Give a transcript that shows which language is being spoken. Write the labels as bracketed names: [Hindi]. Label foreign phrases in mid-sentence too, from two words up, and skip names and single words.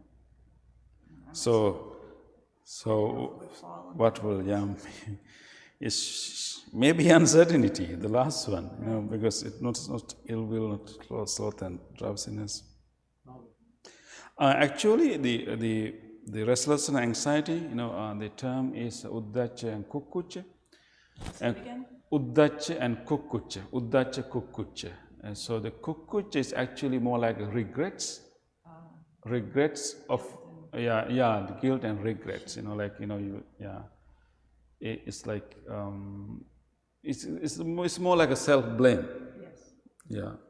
[English] So what will is maybe uncertainty, the last one, because it's not ill will, not sloth and drowsiness. Actually, the restlessness and anxiety, the term is [Pali] uddacha and kukkucha. And uddacha and kukkucha, uddacha kukkucha. [English] And so the kukkucha is actually more like regrets of the guilt and regrets. It's like it's more like a self-blame. Yes. Yeah.